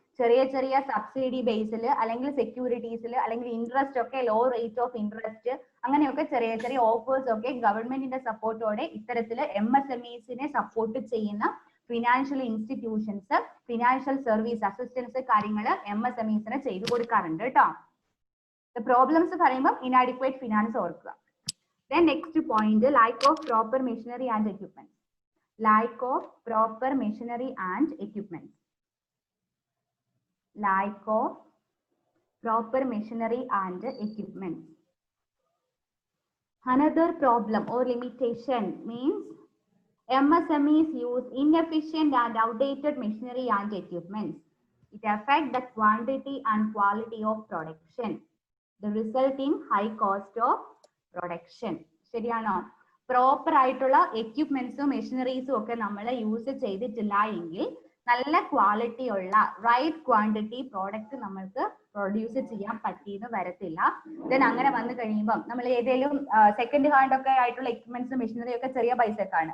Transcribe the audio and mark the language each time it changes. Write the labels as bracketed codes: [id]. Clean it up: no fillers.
[ml] ചെറിയ ചെറിയ സബ്സിഡി ബേസിൽ അല്ലെങ്കിൽ സെക്യൂരിറ്റീസിൽ അല്ലെങ്കിൽ ഇൻട്രസ്റ്റ് ഒക്കെ ലോ റേറ്റ് ഓഫ് ഇൻട്രസ്റ്റ് അങ്ങനെയൊക്കെ ചെറിയ ചെറിയ ഓഫേഴ്സ് ഒക്കെ ഗവൺമെന്റിന്റെ സപ്പോർട്ടോടെ ഇത്തരത്തില് MSMEസിനെ സപ്പോർട്ട് ചെയ്യുന്ന financial institutions financial service assistance കാര്യങ്ങൾ MSMEസിനെ ചെയ്തു കൊടുക്കാറുണ്ട് കേട്ടോ. പ്രോബ്ലംസ് പറയുമ്പോൾ ഇനാഡിക്വേറ്റ് ഫിനാൻസ് ഓർക്കുക. [en] Then next point, lack of proper machinery and equipment. Lack of proper machinery and equipment. Lack of proper machinery and equipment. Another problem or limitation means MSMEs use inefficient and outdated machinery and equipment. It affects the quantity and quality of production. The resulting high cost of production. [ml] ശരിയാണോ? Proper ആയിട്ടുള്ള എക്യുപ്മെന്റ്സും മെഷീനറീസും ഒക്കെ നമ്മൾ use ചെയ്തിട്ടില്ല എങ്കിൽ നല്ല quality ഉള്ള right quantity product നമ്മൾക്ക് produce ചെയ്യാൻ പറ്റിയെന്ന് വരത്തില്ല. ദെൻ അങ്ങനെ വന്നു കഴിയുമ്പം നമ്മൾ ഏതെങ്കിലും സെക്കൻഡ് ഹാൻഡ് ഒക്കെ ആയിട്ടുള്ള എക്യുപ്മെന്റ്സും മെഷീനറി ഒക്കെ ചെറിയ പൈസക്കാണ്.